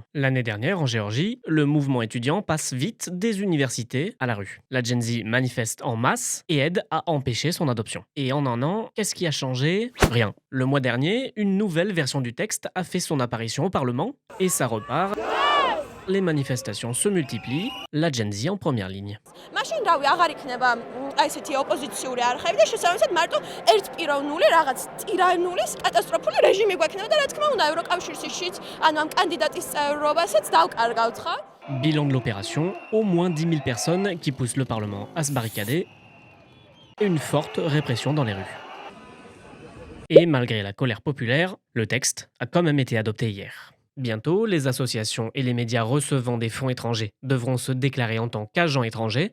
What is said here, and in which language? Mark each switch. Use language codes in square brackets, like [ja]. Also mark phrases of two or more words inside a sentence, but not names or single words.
[fr] L'année dernière, en Géorgie, le mouvement étudiant passe vite des universités à la rue. La Gen Z manifeste en masse et aide à empêcher son adoption. Et en un an, qu'est-ce qui a changé? Rien. Le mois dernier, une nouvelle version du texte a fait son apparition au Parlement, et ça repart. Les manifestations se multiplient, la Gen Z en première ligne. [ka] მაშინ რავი აღარ იქნება აი ესეთი ოპოზიციური არხები და შესაბამისად მარტო ერთპიროვნული რაღაც ტირანული კატასტროფული რეჟიმი გვექნება და რა თქმა უნდა ევროკავშირშიც ანუ ამ კანდიდატის წევრობასაც დავკარგავთ ხა. [fr] Bilan de l'opération, au moins 10 000 personnes qui poussent le Parlement à se barricader et une forte répression dans les rues. Et malgré la colère populaire, le texte a quand même été adopté hier. Bientôt, les associations et les médias recevant des fonds étrangers devront se déclarer en tant qu'agents étrangers.